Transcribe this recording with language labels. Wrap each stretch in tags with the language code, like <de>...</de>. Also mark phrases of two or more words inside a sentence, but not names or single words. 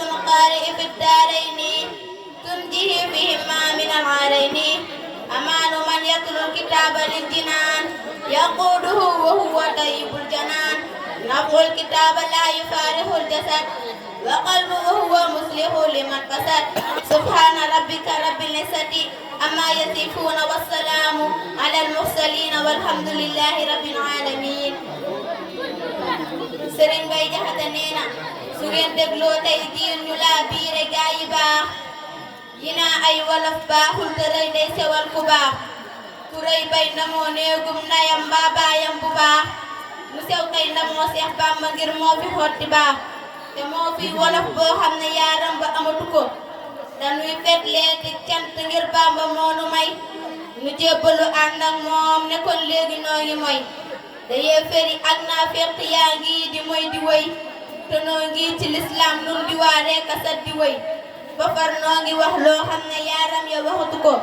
<ar>القارئ في الدارين تنجيه بهما من العارين أمان من يتلو الكتاب للجنان يقوده وهو طيب الجنان نفع الكتاب لا يفارق الجسد وقلبه هو مصلح لمن فسد سبحان ربك رب العزة أما يصفون والسلام على المرسلين والحمد لله رب العالمين</ar> <wo>Serigne Baye Jaxate nee na su ngeen dégloo tey jii ñu laa biire gaa yi baax dinaa ay wolof baaxul te rëy day sewal ku baax ku rëy bay ndamoo néegum ndayam mbaa baayam bu baax mu sew tey ndamoo Seex Bàmba ngir moo fi xotti baax te moo fi wolof boo xam ne yaaram ba amatu ko dañuy fet leeti cant ngir Bàmba moo nu may nu jébbalu ànd ak moom ne kon léegi noo ngi moy dayee feri ak naa fekk yaa ngi di moy di woy te noo ngi ci lislaam nun di waaree kasat di woy ba far noo ngi wax loo xam ne yaaram ya waxatu ko</wo>